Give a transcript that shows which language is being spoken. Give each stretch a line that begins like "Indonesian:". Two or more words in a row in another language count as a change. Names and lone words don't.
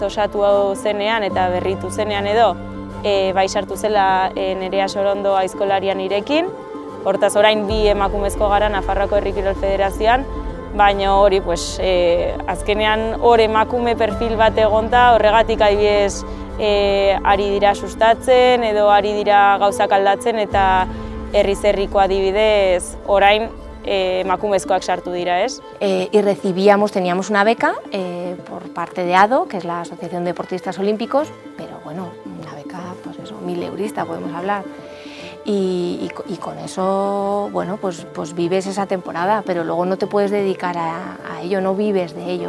Basque: osatu zenean eta berritu zenean edo, bai sartu zela Nerea Sorondo aizkolarian nirekin, hortaz orain 2 emakumezko gara Nafarroako Herri Kirol Federazioan, baina hori azkenean hor emakume perfil bat egonta, horregatik adibidez ari dira sustatzen edo ari dira gauzak aldatzen eta herriz herriko adibidez orain emakumezkoak sartu dira,
Spanish: Y teníamos una beca por parte de ADO, que es la Asociación de Deportistas Olímpicos, pero una beca, 1000 eurista podemos hablar. y con eso, bueno, pues vives esa temporada, pero luego no te puedes dedicar a ello, no vives de ello.